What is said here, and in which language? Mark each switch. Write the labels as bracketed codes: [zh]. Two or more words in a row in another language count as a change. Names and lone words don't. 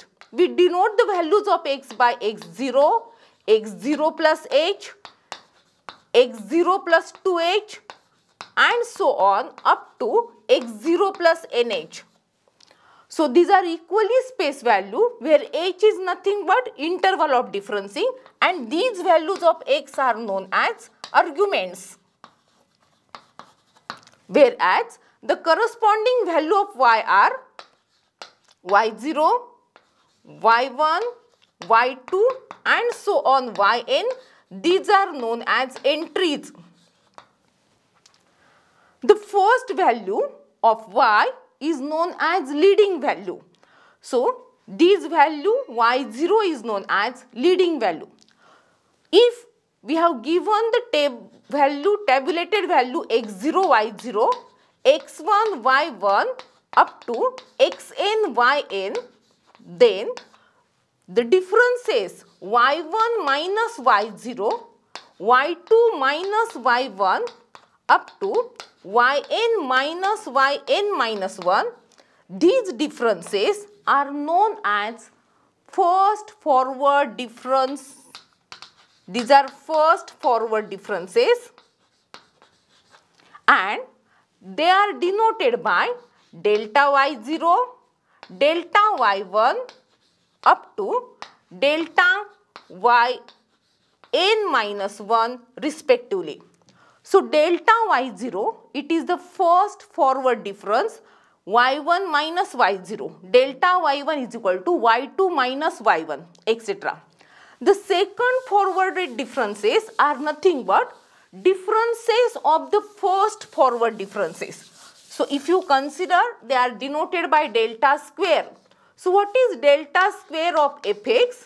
[en] We denote the values of x by x0, x0 plus h, x0 plus 2h and so on up to x0 plus nh. So these are equally spaced value where h is nothing but interval of differencing, and these values of x are known as arguments. Whereas the corresponding value of y are y0, y1, y2 and so on yn. These are known as entries. The first value of y is known as leading value. So this value y0 is known as leading value. If we have given the tabulated value x0, y0, x1, y1 up to xn, yn, then the differences y1 minus y0, y2 minus y1 up to yn minus yn minus 1, these differences are known as first forward difference. These are first forward differences and they are denoted by delta y0, delta y1 up to delta yn minus 1 respectively. So delta y0, it is the first forward difference y1 minus y0. Delta y1 is equal to y2 minus y1, etc. The second forwarded differences are nothing but differences of the first forward differences. So if you consider, they are denoted by delta square. So what is delta square of fx?